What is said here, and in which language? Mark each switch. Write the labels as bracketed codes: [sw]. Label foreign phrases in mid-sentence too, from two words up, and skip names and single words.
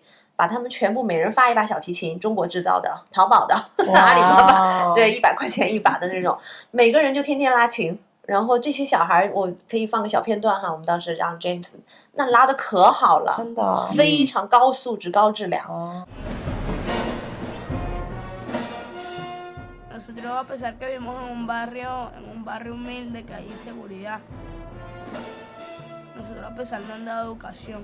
[zh] 把他们全部每人发一把小提琴，中国制造的，淘宝的，阿里巴巴，对，100块钱一把的那种，每个人就天天拉琴。然后这些小孩，我可以放个小片段哈，我们当时让 James 那拉的可好了，真的非常高素质、高质量。 [es] Nosotros, a pesar que vivimos en un barrio humilde, que hay inseguridad, nosotros a pesar no han dado educación.